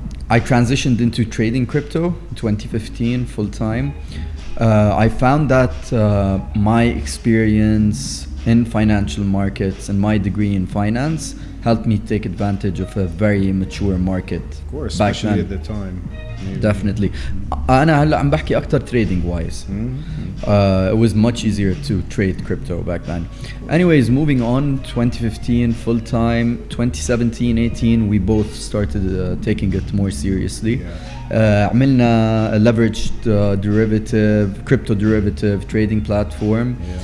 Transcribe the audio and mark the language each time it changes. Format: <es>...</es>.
<en>I transitioned into trading crypto in 2015 full time. I found that my experience in financial markets and my degree in finance helped me take advantage of a very mature market. Of course, back especially then. at the time. Maybe. Definitely.</en> <ar>أنا هلا عم بحكي أكتر</ar> <en>trading wise. It was much easier to trade crypto back then. Anyways, moving on, 2015 full time, 2017, 18 we both started taking it more seriously.</en> <ar>عملنا</ar> <en>a leveraged derivative, crypto derivative trading platform.</en>